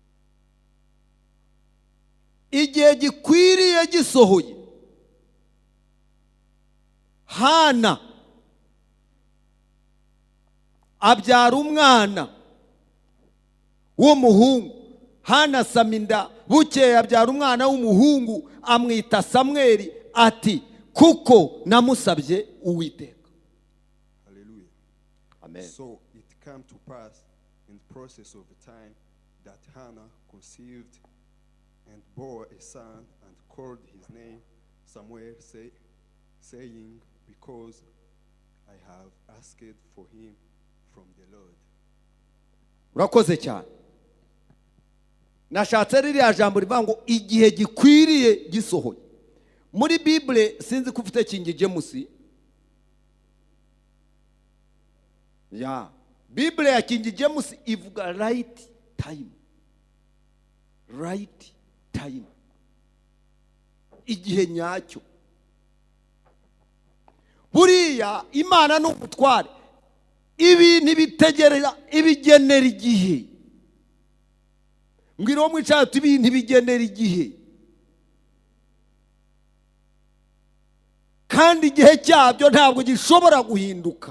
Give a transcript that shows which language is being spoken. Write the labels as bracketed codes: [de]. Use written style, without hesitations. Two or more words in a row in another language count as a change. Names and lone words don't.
[rw] Igihe gikwiriye gisohoye, Hana abyara umwana w'umuhungu. Hana asama inda, bukeye abyara umwana w'umuhungu, amwita Samweli, ati kuko namusabye Uwiteka. Hallelujah. Amen. [en] So it came to pass in the process of time that Hannah conceived and bore a son and called his name Samuel, saying, because I have asked for him from the Lord. [rw] Urakoze cyane. Nashatse ririya jambo rivuga ngo igihe gikwiriye gisohoye. Muri Bible sinzi ko ufite King James. Ya, Bible ya King James ivuga [en] right time. Right time. [rw] Igihe nyacyo. Buriya Imana n'ubutware ibintu bitegereza ibigenera igihe. Ngiro mwicaye ibintu bigenera igihe, kandi igihe cyabyo ntabwo gishobora guhinduka.